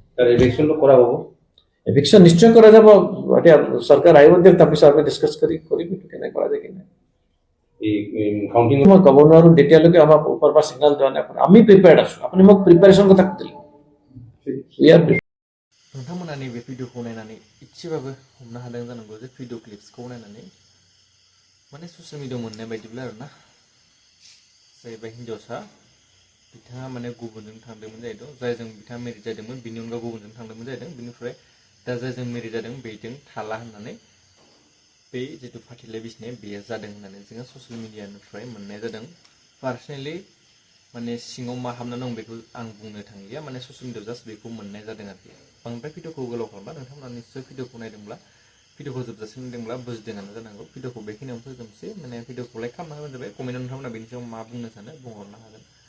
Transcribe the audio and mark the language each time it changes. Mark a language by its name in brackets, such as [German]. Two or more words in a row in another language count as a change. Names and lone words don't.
[Assamese] তার ইলেকশনটো কৰা হ'ব এভিকশন নিশ্চয় কৰা যাব এতিয়া চৰকাৰ আহিব দিয়ক তাৰপিছত আমি ডিছকাছ কৰিম এইটো কেনে কৰা যায় কিনে এই কাউন্টিং মই ক'ব নোৱাৰো তেতিয়ালৈকে আমাৰ ওপৰৰ পৰা সিগনেল দিয়া নাই আমি প্ৰিপেয়াৰ্ড আছো আপুনি মোক প্ৰিপাৰেশ্যন কথা সুধিলে [Bodo] नोंथांमोना नैबे भिडिअखौ नायनानै इसेबाबो हमनो हादों जानांगौ जे भिडिअ क्लिप्सखौ नायनानै माने ससियेल मिडियायाव मोननाय बायदिब्ला आरोना जाहैबाय हिन्जावसा बिथाङा माने गुबुनजों थांदोंमोन जाहैदों जायजों बिथाङा मेरिड जादोंमोन बिनि अनगा गुबुनजों थांदोंमोन जाहैदों बिनिफ्राय दा जायजों मेरिड जादों बेजों थाला होननानै बे जिथु फाथिलाय बिसिनाय बेयो जादों होननानै जोङो ससियेल मिडियानिफ्राय मोननाय जादों पार्सनेलि माने सिङाव मा हाबना दं बेखौ आं बुंनो थांलिया माने ससियेल मिडियायाव जास्ट बेखौ मोननाय जादों आरोखि बांद्राय भिडिअखौ गोलाव खालामबा नोंथांमोना निश्चय भिडिअखौ नायदोंब्ला भिडिअखौ जोबजासिम नायदोंब्ला बुजिदोंआनो जानांगौ भिडिअखौ बेखिनियावनो फोजोबनोसै माने भिडिअखौ लाइक खालामना होबानो जाबाय कमेन्टआव नोंथांमोना बेनि सायाव मा बुंनो सानो बुंहरनो हागोन